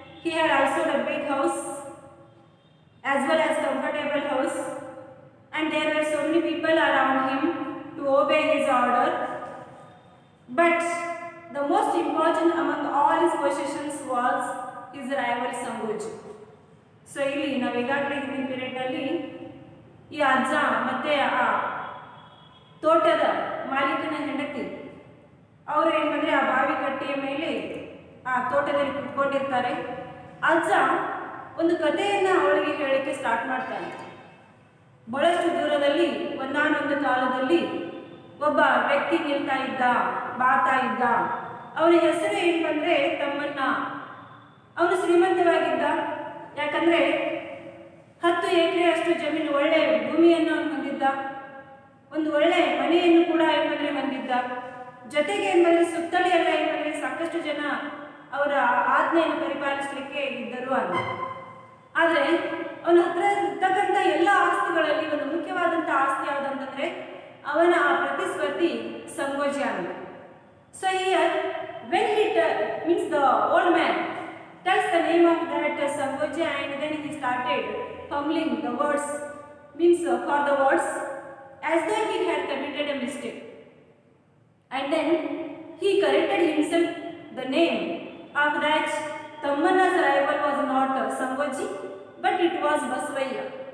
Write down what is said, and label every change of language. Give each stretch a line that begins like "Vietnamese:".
English: He had also the big house as well as comfortable house, and there were so many people around him to obey his order. But the most important among all his possessions was his rival Sangoji.
Kannada: So ಇಲ್ಲಿ ನಾವು ಈಗಾಗಲೇ ಹಿಂದಿನ ಪೀರಿಯಡ್ನಲ್ಲಿ ಈ ಅಜ್ಜ ಮತ್ತೆ ಆ ತೋಟದ ಮಾಲೀಕನ ಹೆಂಡತಿ ಅವರು ಏನಂದರೆ ಆ ಬಾವಿ ಕಟ್ಟೆಯ ಮೇಲೆ ಆ ತೋಟದಲ್ಲಿ ಕುತ್ಕೊಂಡಿರ್ತಾರೆ. ಅಜ್ಜ ಒಂದು ಕಥೆಯನ್ನು ಅವಳಿಗೆ ಹೇಳಲಿಕ್ಕೆ ಸ್ಟಾರ್ಟ್ ಮಾಡ್ತಾನೆ. ಬಹಳಷ್ಟು ದೂರದಲ್ಲಿ ಒಂದಾನೊಂದು ಕಾಲದಲ್ಲಿ ಒಬ್ಬ ವ್ಯಕ್ತಿ ಬಾತಾ ಇದ್ದ. ಅವನ ಹೆಸರು ಏನು ಬಂದರೆ ತಮ್ಮನ್ನ. ಅವನು ಶ್ರೀಮಂತವಾಗಿದ್ದ, ಯಾಕಂದರೆ 10 ಎಕರೆ ಅಷ್ಟು ಜಮೀನು, ಒಳ್ಳೆ ಭೂಮಿಯನ್ನು ಅವನು ಹೊಂದಿದ್ದ, ಒಂದು ಒಳ್ಳೆ ಮನೆಯನ್ನು ಕೂಡ ಏನಂದರೆ ಹೊಂದಿದ್ದ. ಜೊತೆಗೆ ಏನಂದರೆ ಸುತ್ತಲೇ ಎಲ್ಲ ಏನಂದರೆ ಸಾಕಷ್ಟು ಜನ ಅವರ ಆಜ್ಞೆಯನ್ನು ಪರಿಪಾಲಿಸಲಿಕ್ಕೆ ಇದ್ದರು ಅಂತ. ಆದರೆ ಅವನ ಹತ್ರ ಇರ್ತಕ್ಕಂಥ ಎಲ್ಲ ಆಸ್ತಿಗಳಲ್ಲಿ ಒಂದು ಮುಖ್ಯವಾದಂಥ ಆಸ್ತಿ ಯಾವುದಂತಂದರೆ ಅವನ ಆ ಪ್ರತಿಸ್ಪರ್ಧಿ ಸಂಗೋಜಿ ಅಂತ.
English: So here when he means the old man tells the name of that Sangoji, and then he started fumbling the words, means for the words, as though he had committed a mistake. And then he corrected himself. The name of that Tammanna's rival was not Sangoji, but it was Basavaya.